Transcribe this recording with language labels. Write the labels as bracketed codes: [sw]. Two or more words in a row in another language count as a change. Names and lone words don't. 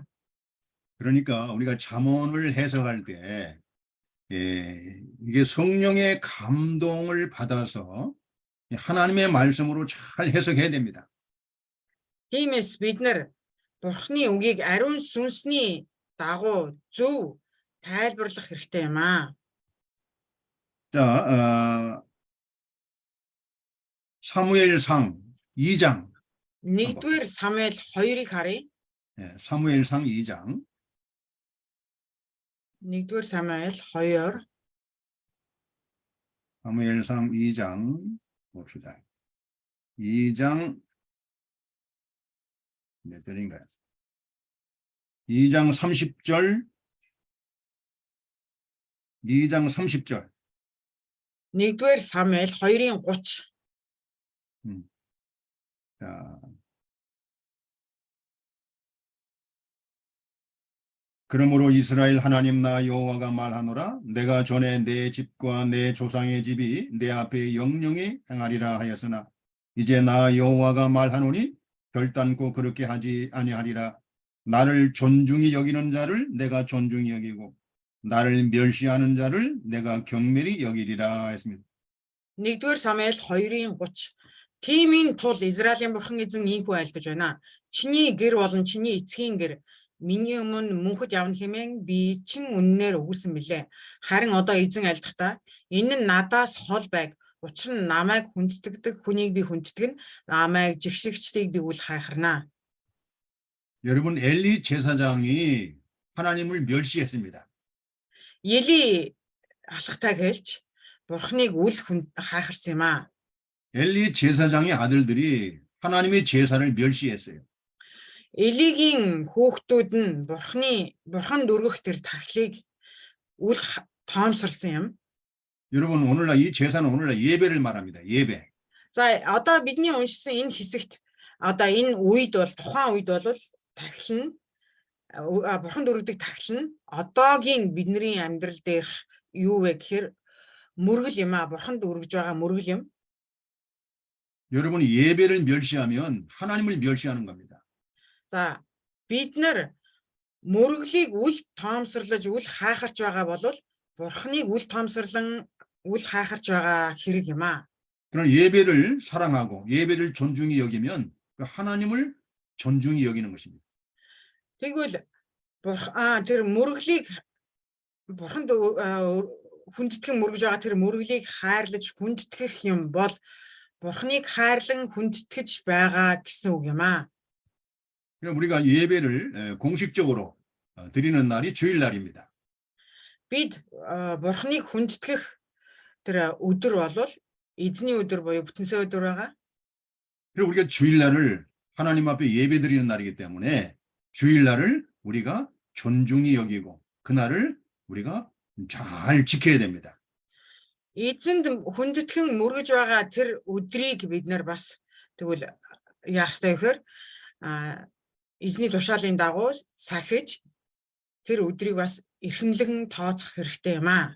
[ko] 그러니까 우리가 잠언을 해석할 때 이게 성령의 감동을 받아서 하나님의 말씀으로 잘 해석해야 됩니다. [mn] Тиймээс бид нар Бурхны үгийг ариун сүнсний дагуу зөв тайлбарлах хэрэгтэй юм аа. [ko] 자, 사무엘상 2장. [mn] 1-р Самуэль 2-ыг харъя. [ko] 사무엘상 2장. [mn] 1-р Самуэль 2 [ko] 사무엘상 2장 봅시다. 2장 몇 절인가요? 2장 30절. 2장 30절. [mn] 1-р Самуэль 2-ын 30. [ko] 자, 그러므로 이스라엘 하나님 나 여호와가 말하노라 내가 전에 내 집과 내 조상의 집이 내 앞에 영영히 행하리라 하였으나 이제 나 여호와가 말하노니 결단코 그렇게 하지 아니하리라. 나를 존중히 여기는 자를 내가 존중히 여기고 나를 멸시하는 자를 내가 경멸히 여기리라 했습니다. [mn] 1-р Самуэль 2-ын 30. Тиймийн тул Израилийн бурхан эзэн ийхүү айлдаж байна. Чиний гэр болон чиний эцгийн гэр миний өмнө мөнхөд явна хэмээн би чин үннээр өгүүлсэн билээ. Харин одоо эзэн айлдахдаа энэ нь надаас хол байг. Учир нь намайг хүндэтгдэг хүнийг би хүндэтгэн намайг жигшигчдийг би үл хайхарна. [ko] 여러분 엘리 제사장이 하나님을 멸시했습니다. [mn] Ели алхахтайг хэлж бурхныг үл хайхарсан юм аа. [ko] 엘리 제사장의 아들들이 하나님의 제사를 멸시했어요. [mn] Элигийн хүүхдүүд нь бурханд өргөх тэр тахлыг үл тоомсорлсон юм. [ko] 여러분 오늘날 이 제사는 오늘날 예배를 말합니다. 예배. [mn] За одоо бидний уншсан энэ хэсэгт одоо энэ үед бол тухайн үед бол тахил нь бурханд өргөдөг тахил нь одоогийн бидний амьдрал дээрх юу вэ гэхээр мөргөл юм аа. Бурханд өргөж байгаа мөргөл юм. [ko] 여러분이 예배를 멸시하면 하나님을 멸시하는 겁니다. [mn] За бид нар мөрөглийг үл тоомсорлож үл хайхарч байгаа бол бурхныг үл тоомсорлон үл хайхарч байгаа хэрэг юм аа. [ko] 그런 예배를 사랑하고 예배를 존중히 여기면 하나님을 존중히 여기는 것입니다. [mn] Тэгвэл тэр мөрөглийг бурханд хүндэтгэн мөргөж байгаа тэр мөрөглийг хайрлаж хүндэтгэх юм бол бурхныг хайрлан хүндэтгэж байгаа гэсэн үг юм аа. [ko] 우리가 예배를 공식적으로 드리는 날이 주일날입니다. [mn] бид бурхныг хүндэтгэх тэр өдөр бол эзний өдөр буюу бүтэнсэ өдөр байгаа. [ko] 그리고 우리가 주일날을 하나님 앞에 예배드리는 날이기 때문에 주일날을 우리가 존중히 여기고 그날을 우리가 잘 지켜야 됩니다. [mn] Эзэнд хүндэтгэн мөргөж байгаа тэр өдрийг бид нар бас тэгвэл яах ёстой вэ гэхээр эзний тушаалын дагуу сахиж тэр өдрийг бас эрхэмлэн тооцох хэрэгтэй юм аа.